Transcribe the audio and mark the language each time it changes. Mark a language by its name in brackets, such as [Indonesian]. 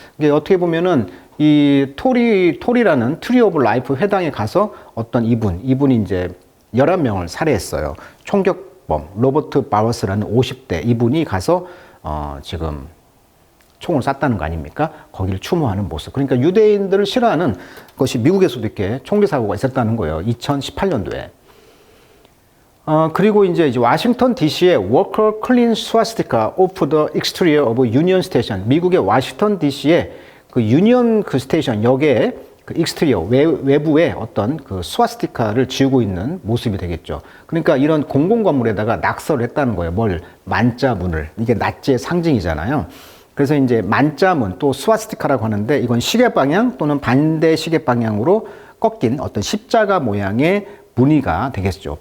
[Korean] 이게 어떻게 보면은 이 토리라는 트리 오브 라이프 회당에 가서 어떤 이분이 이제 11명을 살해했어요. 총격범 로버트 바워스라는 50대 이분이 가서 지금 총을 쐈다는 거 아닙니까? 거기를 추모하는 모습. 그러니까 유대인들을 싫어하는 것이 미국에서도 이렇게 총기 사고가 있었다는 거예요. 2018년도에. 그리고 이제 워싱턴 DC의 [English] Worker Clean Swastika of the Exterior of Union Station. [Korean] 미국의 워싱턴 DC의 그 유니언 그 스테이션 역에 그 익스트리어 외부에 어떤 그 스와스티카를 지우고 있는 모습이 되겠죠. 그러니까 이런 공공 건물에다가 낙서를 했다는 거예요. 만자문을. 이게 나치의 상징이잖아요. 그래서 이제 만자문 또 스와스티카라고 하는데 이건 시계 방향 또는 반대 시계 방향으로 꺾인 어떤 십자가 모양의 무늬가 되겠죠.